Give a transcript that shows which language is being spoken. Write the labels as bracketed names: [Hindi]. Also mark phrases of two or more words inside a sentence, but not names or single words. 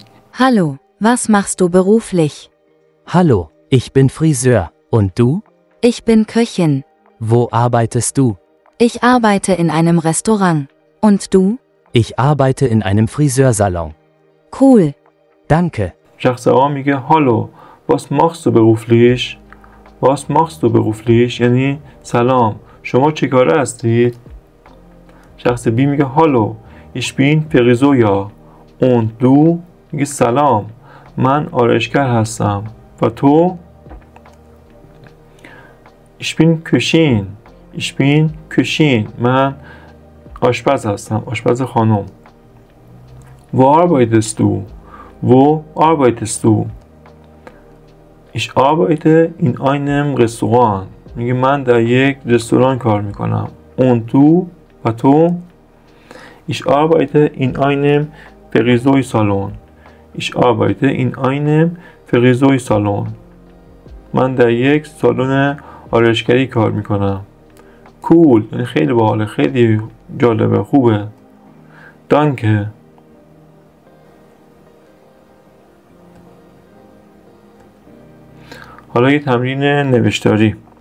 [German] Hallo, was machst du beruflich? Hallo, ich bin Friseur. Und du? Ich bin Köchin. Wo arbeitest du? Ich arbeite in einem Restaurant. Und du? Ich arbeite in einem Friseursalon. Cool. Danke. [Persian] شخص اول میگه هالو، [German] was machst du beruflich؟ was machst du beruflich؟ [Persian] یعنی سلام، شما چه کاره هستید؟ شخص بی میگه هالو، [German] ich bin Friseur. Und du؟ [Persian] میگه سلام، من آرایشگر هستم. و تو؟ [German] Ich bin Köchin. Ich bin Köchin. [Persian] من آشپز هستم، آشپز خانم. [German] Wo arbeitest du؟ Wo arbeitest du؟ Ich arbeite in einem Restaurant. [Persian] میگه من در یک رستوران کار میکنم. [German] Und du؟ [Persian] و تو؟ [German] Ich arbeite in einem Friseursalon. Ich arbeite in einem Friseursalon. [Persian] من در یک سالن آرایشگری کار میکنم. [German] Cool. [Persian] یعنی خیلی باحاله، خیلی جالبه، خوبه. Danke. حالا یه تمرین نوشتاری.